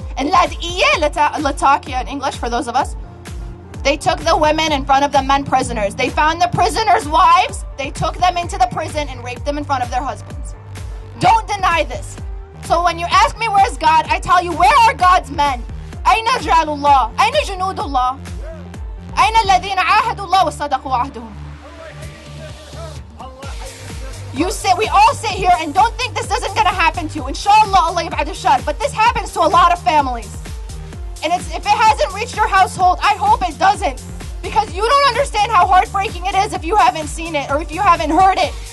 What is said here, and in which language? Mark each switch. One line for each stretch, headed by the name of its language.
English: And latakia in English for those of us. They took the women in front of the men prisoners. They found the prisoners' wives. They took them into the prison and raped them in front of their husbands. Don't deny this. So when you ask me where's God, I tell you, where are God's men?
Arabic: أين رجال الله؟ أين جنود الله؟ أين الذين عاهدوا الله وصدقوا عهدهم؟
English: We all sit here and don't think this isn't gonna happen to you. Inshallah,
Arabic: Allah yab'ad al-shar.
English: But this happens to a lot of families. And if it hasn't reached your household, I hope it doesn't. Because you don't understand how heartbreaking it is if you haven't seen it or if you haven't heard it.